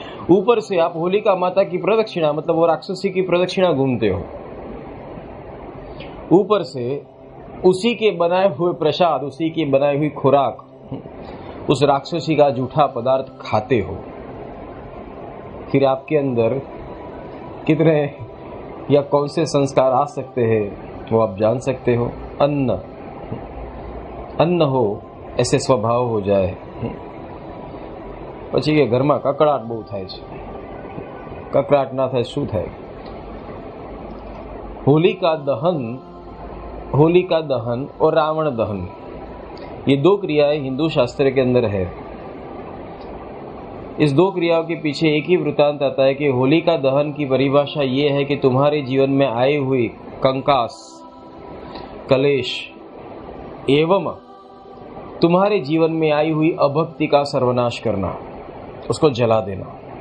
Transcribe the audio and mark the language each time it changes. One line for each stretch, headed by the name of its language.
Hindi: ऊपर से आप होलिका माता की प्रदक्षिणा, मतलब वो राक्षसी की प्रदक्षिणा घूमते हो, ऊपर से उसी के बनाए हुए प्रसाद, उसी की बनाई हुई खुराक, उस राक्षसी का जूठा पदार्थ खाते हो। फिर आपके अंदर कितने या कौन से संस्कार आ सकते हैं वो आप जान सकते हो। अन्न अन्न हो ऐसे स्वभाव हो जाए,
Gujarati: પછી કે ઘરમાં કકડાટ બહુ થાય છે, કકડાટ ના થાય શું થાય।
Hindi: होलिका दहन और रावण दहन, ये दो क्रियाएं हिंदू शास्त्र के अंदर है। इस दो क्रियाओं के पीछे एक ही वृत्तांत आता है कि होलिका दहन की परिभाषा ये है कि तुम्हारे जीवन में आई हुई कंकास, कलेश एवं तुम्हारे जीवन में आई हुई अभक्ति का सर्वनाश करना, उसको जला देना।